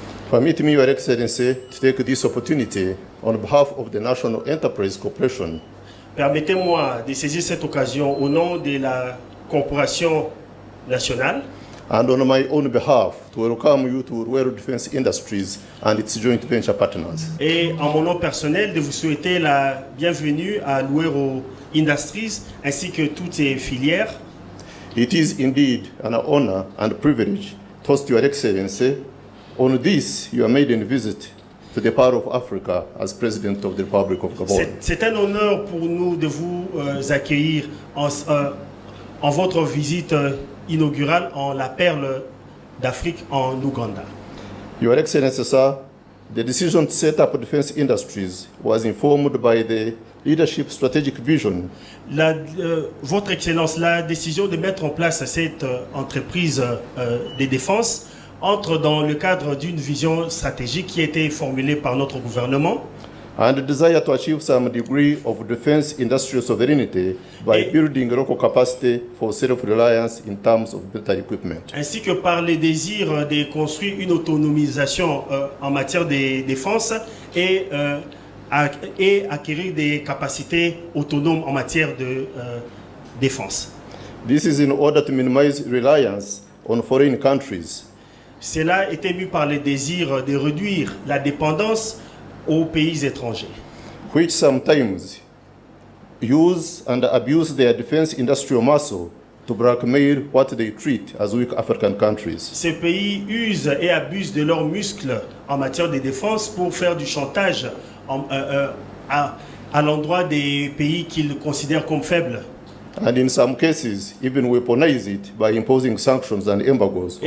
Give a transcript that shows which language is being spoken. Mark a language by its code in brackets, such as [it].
[en] Permit me, Your Excellency, to take this opportunity on behalf of the National Enterprise Corporation [fr] Permettez-moi de saisir cette occasion au nom de la corporation nationale [en] and on my own behalf to welcome you to World Defense Industries and its joint venture partners. [fr] et en mon nom personnel de vous souhaiter la bienvenue à Luero Industries ainsi que toutes ses filières. [en] It is indeed an honor and privilege to host Your Excellency on this your maiden visit to the Pearl of Africa as President of the Republic of Gabon. [fr] C'est un honneur pour nous de vous accueillir en votre visite inaugurale en la perle d'Afrique en Ouganda. [en] Your Excellency, sir, the decision to set up defense industries was informed by the leadership strategic vision [fr] Votre Excellence, la décision de mettre en place cette entreprise de défense entre dans le cadre d'une vision stratégique qui a été formulée par notre gouvernement [en] and the desire to achieve some degree of defense industrial sovereignty by building local capacity for self-reliance in terms of military equipment. [fr] ainsi que par le désir de construire une autonomisation en matière de défense et acquérir des capacités autonomes en matière de défense. [en] This is in order to minimize reliance on foreign countries [fr] Cela est ému par le désir de réduire la dépendance aux pays étrangers, [en] which sometimes use and abuse their defense industrial muscle to blackmail what they treat as weak African countries. [fr] Ces pays usent et abusent de leurs muscles en matière de défense pour faire du chantage à l'endroit des pays qu'ils considèrent comme faibles. [en] And in some cases, even weaponize it by imposing sanctions and embargoes on